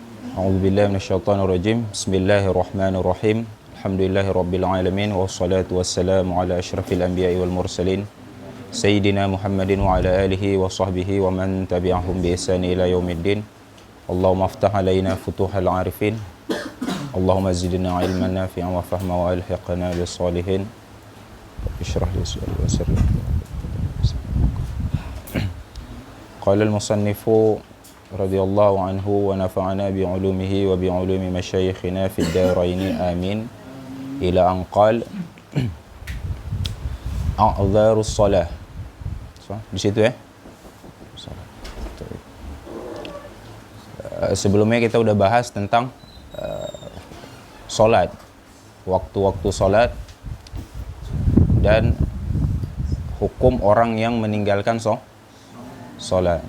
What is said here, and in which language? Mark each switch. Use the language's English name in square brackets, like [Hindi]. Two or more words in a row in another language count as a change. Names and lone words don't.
[Arabic] أعوذ بالله من الشيطان الرجيم. بسم الله الرحمن الرحيم. الحمد لله رب العالمين والصلاة والسلام على أشرف الأنبياء والمرسلين سيدنا محمد وعلى آله وصحبه ومن تبعهم بإحسان إلى يوم الدين. اللهم افتح علينا فتوح العارفين. اللهم زدنا علما نافعا وفهما وألحقنا بالصالحين. اشرح لي صدري ويسر لي أمري. قال المصنف رضي الله عنه ونفعنا بعلومه وبعلوم مشايخنا في الدارين آمين إلى أن قال أعذار الصلاة. [Indonesian] Di situ ya. Sebelumnya kita udah bahas tentang salat, waktu-waktu salat dan hukum orang yang meninggalkan salat.